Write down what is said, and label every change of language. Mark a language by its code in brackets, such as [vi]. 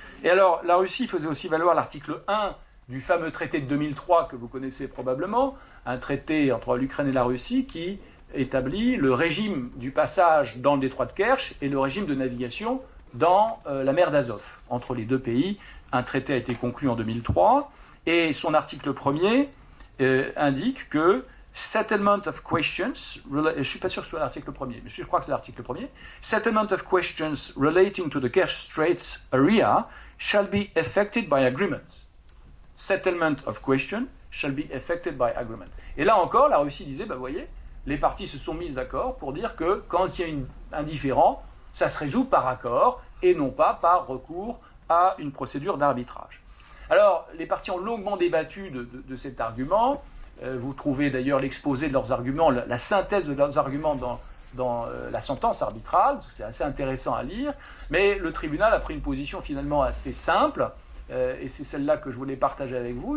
[fr] Et alors, la Russie faisait aussi valoir l'article 1 du fameux traité de 2003 que vous connaissez probablement, un traité entre l'Ukraine et la Russie qui établit le régime du passage dans le détroit de Kerch et le régime de navigation dans la mer d'Azov. Entre les deux pays, un traité a été conclu en 2003 et son article 1er indique que [en] Settlement of questions, [fr] je ne suis pas sûr que ce soit l'article 1er, mais je crois que c'est l'article 1er. [en] Settlement of questions relating to the Kerch Straits area shall be effected by agreement. Settlement of questions shall be effected by agreement. [fr] Et là encore, la Russie disait, vous voyez, les parties se sont mises d'accord pour dire que quand il y a un différend, ça se résout par accord et non pas par recours à une procédure d'arbitrage. Alors, les parties ont longuement débattu de cet argument. Vous trouvez d'ailleurs l'exposé de leurs arguments, la synthèse de leurs arguments dans la sentence arbitrale, c'est assez intéressant à lire, mais le tribunal a pris une position finalement assez simple, et c'est celle-là que je voulais partager avec vous.